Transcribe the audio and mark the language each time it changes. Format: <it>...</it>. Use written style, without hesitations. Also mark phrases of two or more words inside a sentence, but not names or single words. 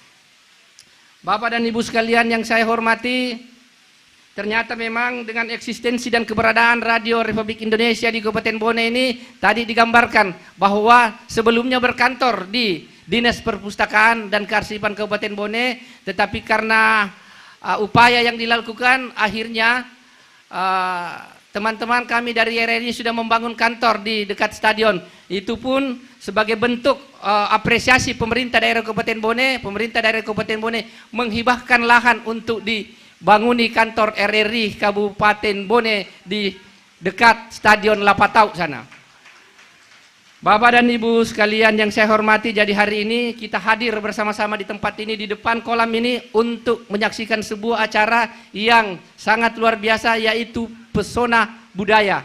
<id>Bapak dan Ibu sekalian yang saya hormati, ternyata memang dengan eksistensi dan keberadaan Radio Republik Indonesia di Kabupaten Bone ini tadi digambarkan bahwa sebelumnya berkantor di Dinas Perpustakaan dan Kearsipan Kabupaten Bone, tetapi karena upaya yang dilakukan akhirnya teman-teman kami dari RRI sudah membangun kantor di dekat stadion. Itu pun sebagai bentuk apresiasi pemerintah daerah Kabupaten Bone. Pemerintah daerah Kabupaten Bone menghibahkan lahan untuk dibanguni kantor RRI Kabupaten Bone di dekat stadion Lapatau sana. Bapak dan Ibu sekalian yang saya hormati, jadi hari ini kita hadir bersama-sama di tempat ini, di depan kolam ini untuk menyaksikan sebuah acara yang sangat luar biasa, yaitu pesona budaya.</id>